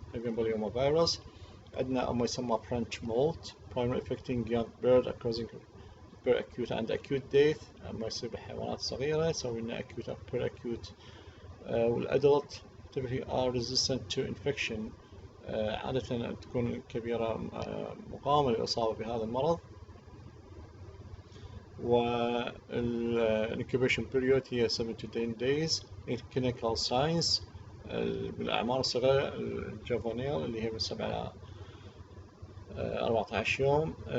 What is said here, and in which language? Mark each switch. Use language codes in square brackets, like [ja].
[en] avian polyomavirus [ar] عندنا ما يسمى [en] French molt primarily affecting young bird causing per-acute and acute death. [ar] ما يصير بالحيوانات الصغيرة يسوي لنا acute أو per-acute. [en] والadult typically are resistant to infection. [ar] عادة تكون كبيرة مقاومة للإصابة بهذا المرض. [en] والincubation period هي 7 to 10 days. clinical signs [ar] بالأعمار الصغيرة الجافونيل اللي هي من 7 إلى 14 يوم.